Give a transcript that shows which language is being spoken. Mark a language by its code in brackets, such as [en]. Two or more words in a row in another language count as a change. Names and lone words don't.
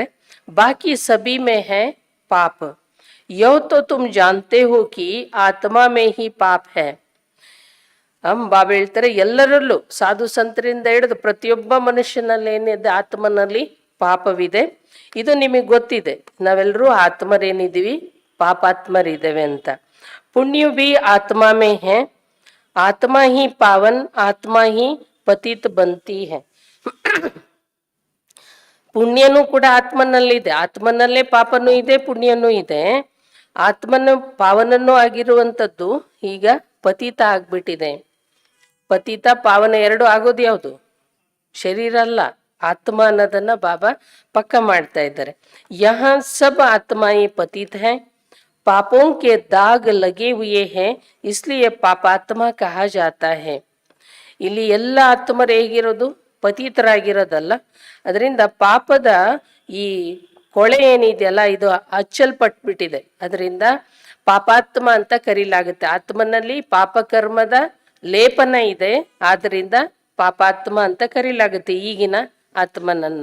[hi] बाकी सभी में है पाप, ये तो तुम जानते हो कि आत्मा में ही पाप है. [kn] ಬಾಬಾ ಹೇಳ್ತಾರೆ ಎಲ್ಲರಲ್ಲೂ ಸಾಧು ಸಂತರಿಂದ ಹಿಡಿದು ಪ್ರತಿಯೊಬ್ಬ ಮನುಷ್ಯನಲ್ಲಿ ಏನಿದೆ ಆತ್ಮನಲ್ಲಿ ಪಾಪವಿದೆ. ಇದು ನಿಮಗೆ ಗೊತ್ತಿದೆ, ನಾವೆಲ್ಲರೂ ಆತ್ಮರೇನಿದ್ದೀವಿ, ಪಾಪಾತ್ಮರಿದ್ದೇವೆ ಅಂತ. [hi] पुण्य भी आत्मा में है, आत्मा ही पावन आत्मा ही पतित बनती है. [kn] ಪುಣ್ಯನೂ ಕೂಡ ಆತ್ಮನಲ್ಲಿದೆ, ಆತ್ಮನಲ್ಲೇ ಪಾಪನೂ ಇದೆ, ಪುಣ್ಯನೂ ಇದೆ. ಆತ್ಮನ ಪಾವನನೂ ಆಗಿರುವಂಥದ್ದು ಈಗ ಪತಿತ ಆಗ್ಬಿಟ್ಟಿದೆ. ಪತಿತ ಪಾವನ ಎರಡು ಆಗೋದು ಯಾವುದು? ಶರೀರ ಅಲ್ಲ, ಆತ್ಮ ಅನ್ನೋದನ್ನ ಬಾಬಾ ಪಕ್ಕ ಮಾಡ್ತಾ ಇದ್ದಾರೆ. [hi] यह सब आत्मा ही पतित है, पापों के दाग लगे हुए हैं, इसलिए पापात्मा कहा जाता है. [kn] ಇಲ್ಲಿ ಎಲ್ಲ ಆತ್ಮರು ಹೇಗಿರೋದು? ಪತಿತರಾಗಿರೋದಲ್ಲ. ಅದರಿಂದ ಪಾಪದ ಈ ಕೊಳೆ ಏನಿದೆಯಲ್ಲ ಇದು ಹಚ್ಚಲ್ಪಟ್ಬಿಟ್ಟಿದೆ. ಅದರಿಂದ ಪಾಪಾತ್ಮ ಅಂತ ಕರೀಲಾಗುತ್ತೆ. ಆತ್ಮನಲ್ಲಿ ಪಾಪಕರ್ಮದ ಲೇಪನ ಇದೆ, ಆದ್ರಿಂದ ಪಾಪಾತ್ಮ ಅಂತ ಕರೀಲಾಗುತ್ತೆ ಈಗಿನ ಆತ್ಮನನ್ನ.